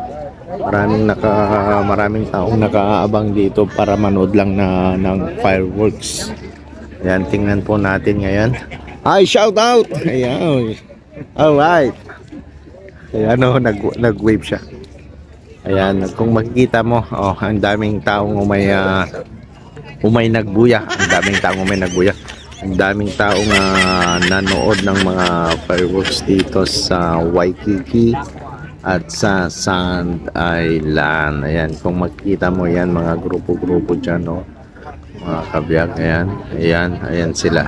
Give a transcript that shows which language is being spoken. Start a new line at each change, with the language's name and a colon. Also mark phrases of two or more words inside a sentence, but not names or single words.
Filipino: Maraming taong nakaabang dito para manood lang ng fireworks. Ayan, tingnan po natin ngayon.
English: Hi, shout out! Ayan. Alright.
Filipino: Ayan o, nag-wave siya. Ayan, kung makikita mo, ang daming taong
Iloko: umay nagbuya.
Filipino: Ang daming taong
Iloko: umay nagbuya.
Filipino: Ang daming taong nanood ng mga fireworks dito sa Waikiki at sa Sand Island. Ayan, kung makikita mo yan, mga grupo-grupo dyan, no? Mga kabiyag, ayan sila.